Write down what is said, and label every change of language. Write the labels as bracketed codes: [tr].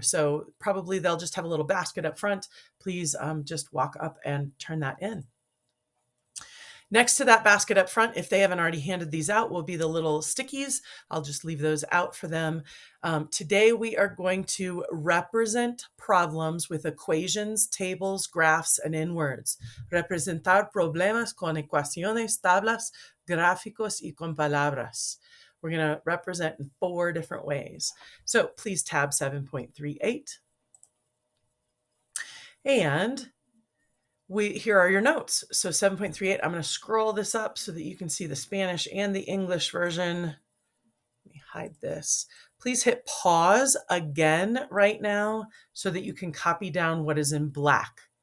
[en] So probably they'll just have a little basket up front. Please just walk up and turn that in. Next to that basket up front, if they haven't already handed these out, will be the little stickies. I'll just leave those out for them. Today we are going to represent problems with equations, tables, graphs, and in-words. [es] Representar problemas con ecuaciones, tablas, gráficos y con palabras. [en] We're going to represent in 4 different ways. So please tab 7.38. And here are your notes. So 7.38, I'm going to scroll this up so that you can see the Spanish and the English version. Let me hide this. Please hit pause again right now so that you can copy down what is in black.